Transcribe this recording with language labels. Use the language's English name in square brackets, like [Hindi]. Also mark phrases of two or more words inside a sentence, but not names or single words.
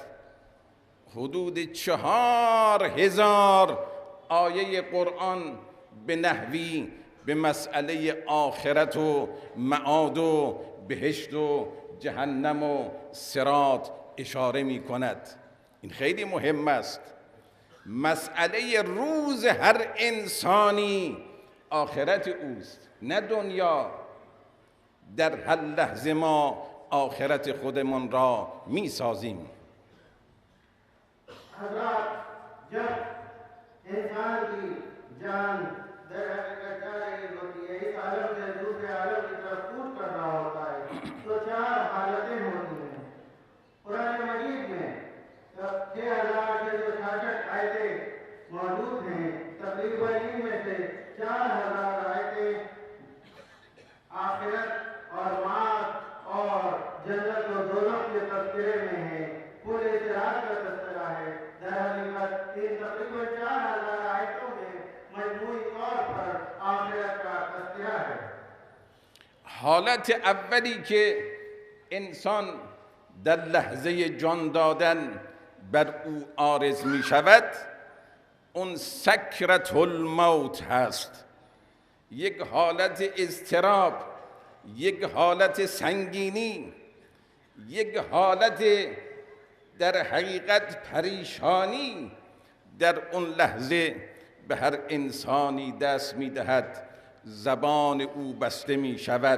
[Persian] حدود 4000 آیه قرآن به نحوی به مسئله آخرت و معاد و بهشت و جهنم و صراط اشاره می کند. این خیلی مهم است. مسئله روز هر انسانی آخرت اوست، نه دنیا. در هر لحظه ما آخرت خودمان را می سازیم. [Urdu] حضرات، جب انسان کی جان در حقیقت جا رہی ہوتی ہے، اس عالم سے دوسرے عالم کی طرف کوچ کر رہا ہوتا ہے، تو 4 حالتیں ہوتی ہیں۔ قرآن مجید میں 6666 آیتیں موجود ہیں، تقریباً ان میں سے 4000 آیتیں آخرت اور معاد اور جنت و دوزخ کے تذکرے میں ہیں، پورے صراط کا تذکرہ ہے۔ در حقیقت ان تقریباً 4000 آیتوں میں مجموعی طور پر آخرت کا تذکرہ ہے۔ [Persian] حالت اولی که انسان در لحظه جان دادن بر او عارض می شود اون [Arabic] سکرت الموت [Persian] هست. یک حالت اضطراب، یک حالت سنگینی، یک حالت در حقیقت پریشانی در اون لحظه به هر انسانی دست می دهد، زبان او بسته می شود.